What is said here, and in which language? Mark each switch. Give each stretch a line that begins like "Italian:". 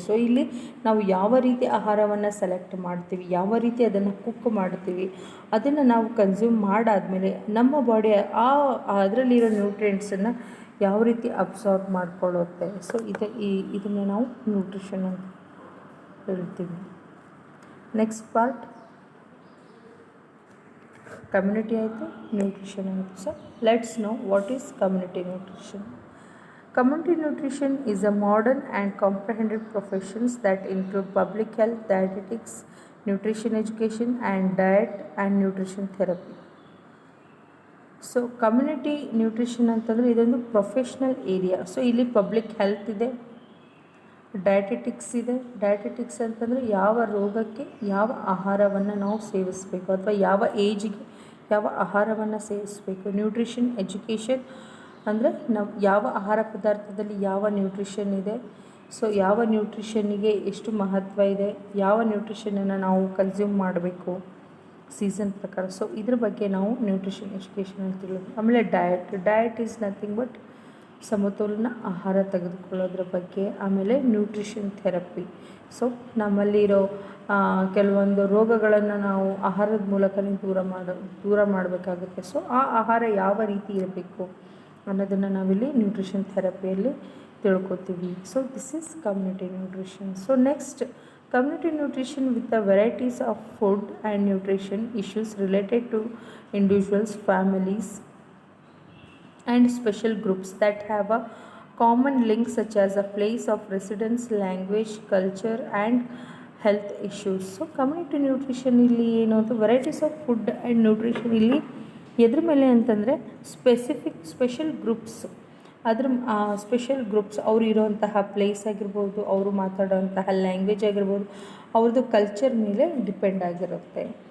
Kannada: So ಇಲ್ಲಿ ನಾವು ಯಾವ ರೀತಿ ಆಹಾರವನ್ನು ಸೆಲೆಕ್ಟ್ ಮಾಡ್ತೀವಿ, ಯಾವ ರೀತಿ ಅದನ್ನು ಕುಕ್ ಮಾಡ್ತೀವಿ, ಅದನ್ನು ನಾವು ಕನ್ಸ್ಯೂಮ್ ಮಾಡಾದಮೇಲೆ ನಮ್ಮ ಬಾಡಿ ಅದರಲ್ಲಿರೋ ನ್ಯೂಟ್ರಿಯೆಂಟ್ಸನ್ನು ಯಾವ ರೀತಿ ಅಬ್ಸಾರ್ಬ್ ಮಾಡ್ಕೊಳ್ಳುತ್ತೆ. ಸೊ ಇದನ್ನು ನಾವು ನ್ಯೂಟ್ರಿಷನ್ ಅಂತ ಹೇಳ್ತೀವಿ. ನೆಕ್ಸ್ಟ್ ಪಾರ್ಟ್ ಕಮ್ಯುನಿಟಿ ಆಯಿತು, ನ್ಯೂಟ್ರಿಷನ್ ಆಯಿತು.
English: So let's know what is community nutrition. Community nutrition is a modern and comprehensive profession that include public health, dietetics, nutrition education and diet and nutrition therapy.
Kannada: So community nutrition ಅಂತಂದರೆ ಇದೊಂದು professional area. So ಇಲ್ಲಿ public health ಇದೆ, dietetics ಇದೆ. Dietetics ಅಂತಂದರೆ ಯಾವ ರೋಗಕ್ಕೆ ಯಾವ ಆಹಾರವನ್ನು ನಾವು ಸೇವಿಸಬೇಕು ಅಥವಾ ಯಾವ ಏಜಿಗೆ ಯಾವ ಆಹಾರವನ್ನು ಸೇವಿಸಬೇಕು. ನ್ಯೂಟ್ರಿಷನ್ ಎಜುಕೇಷನ್ ಅಂದರೆ ನಾವು ಯಾವ ಆಹಾರ ಪದಾರ್ಥದಲ್ಲಿ ಯಾವ ನ್ಯೂಟ್ರಿಷನ್ ಇದೆ, ಸೊ ಯಾವ ನ್ಯೂಟ್ರಿಷನ್ನಿಗೆ ಎಷ್ಟು ಮಹತ್ವ ಇದೆ, ಯಾವ ನ್ಯೂಟ್ರಿಷನನ್ನು ನಾವು ಕನ್ಸ್ಯೂಮ್ ಮಾಡಬೇಕು ಸೀಸನ್ ಪ್ರಕಾರ. ಸೊ ಇದ್ರ ಬಗ್ಗೆ ನಾವು ನ್ಯೂಟ್ರಿಷನ್ ಎಜುಕೇಷನ್ ಅಂತ ತಿಳಿದ್ವಿ. ಆಮೇಲೆ
English: diet is nothing but
Kannada: ಸಮತೋಲನ ಆಹಾರ ತೆಗೆದುಕೊಳ್ಳೋದ್ರ ಬಗ್ಗೆ. ಆಮೇಲೆ ನ್ಯೂಟ್ರಿಷನ್ ಥೆರಪಿ. ಸೊ ನಮ್ಮಲ್ಲಿರೋ ಕೆಲವೊಂದು ರೋಗಗಳನ್ನು ನಾವು ಆಹಾರದ ಮೂಲಕನೇ ದೂರ ಮಾಡಬೇಕಾಗುತ್ತೆ. ಸೊ ಆ ಆಹಾರ ಯಾವ ರೀತಿ ಇರಬೇಕು ಅನ್ನೋದನ್ನು ನಾವಿಲ್ಲಿ nutrition ಥೆರಪಿಯಲ್ಲಿ ತಿಳ್ಕೊತೀವಿ. So
English: This is community nutrition.
Kannada: So next
English: Community nutrition with the varieties of food and nutrition issues related to individuals, families, and special groups that have a common link such as a place of residence, language, culture, and health issues.
Kannada: So community nutrition ಇಲ್ಲಿ ಏನು ಅಂತ
English: varieties of food and nutrition
Kannada: ಇಲ್ಲಿ ಎದ್ರ ಮೇಲೆ ಅಂತಂದರೆ special groups, ಅದ್ರ special groups ಅವ್ರು ಇರೋವಂತಹ place ಆಗಿರ್ಬೋದು, ಅವರು ಮಾತಾಡೋವಂತಹ ಲ್ಯಾಂಗ್ವೇಜ್ ಆಗಿರ್ಬೋದು, ಅವ್ರದ್ದು ಕಲ್ಚರ್ ಮೇಲೆ ಡಿಪೆಂಡ್ ಆಗಿರುತ್ತೆ.